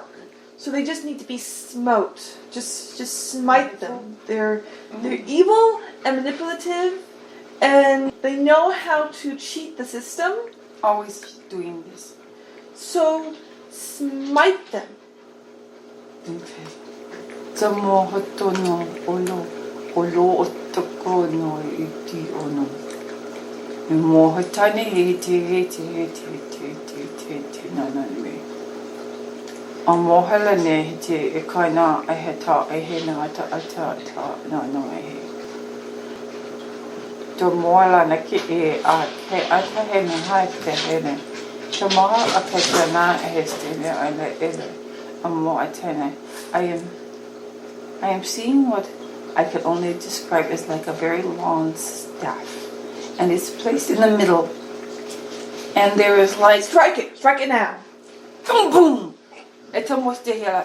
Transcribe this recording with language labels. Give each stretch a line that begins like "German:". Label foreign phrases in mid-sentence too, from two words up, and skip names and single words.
English: So they just need to be smote. Just smite them. They're evil and manipulative, and they know how to cheat the system. Always doing this. So smite them. Okay. Tamohoto no olo. Olo otoko no iti ono. Mohotane he te naname. Amohala ne te e kaina e he ta e he na ata na no e he. To moala na ki e a ke ata he na hai te he ne. To moha a ke te na e he ste ne a le ele. Amo atene. I am seeing what I can only describe as like a very long staff. And it's placed in the middle. And there is like... Strike it now. Boom, boom. It's almost here.